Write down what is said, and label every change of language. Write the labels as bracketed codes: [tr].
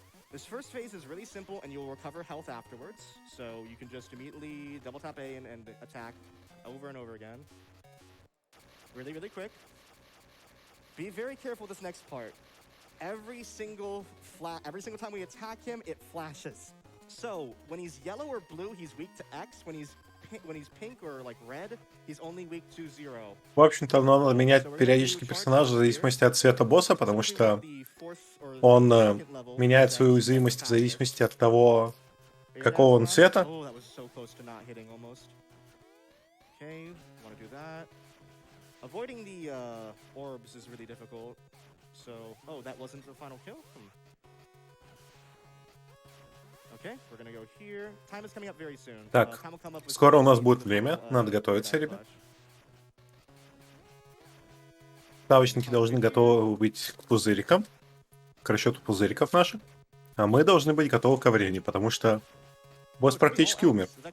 [en] This first phase is really simple, and you'll recover health afterwards. So you can just immediately double tap A and attack over and over again. Really, really quick. Be very careful with this next part. Every single time we attack him, it flashes. So when he's yellow or blue, he's weak to X. When he's pink or like red, he's only weak to 0. [ru] В общем-то, надо менять периодически персонажа в зависимости от цвета босса, потому что он меняет свою уязвимость в зависимости от того, какого он цвета. [en] Oh, that was so close to not hitting almost. Okay, want to do that. Avoiding the orbs is really difficult. So, oh, that wasn't the final kill? Okay, we're gonna go here. Time is coming up very soon. [ru] Так, скоро у нас будет время, надо готовиться, ребят. Ставочники должны готовы быть к пузырикам, к расчету пузыриков наших, а мы должны быть готовы ко времени, потому что босс практически умер.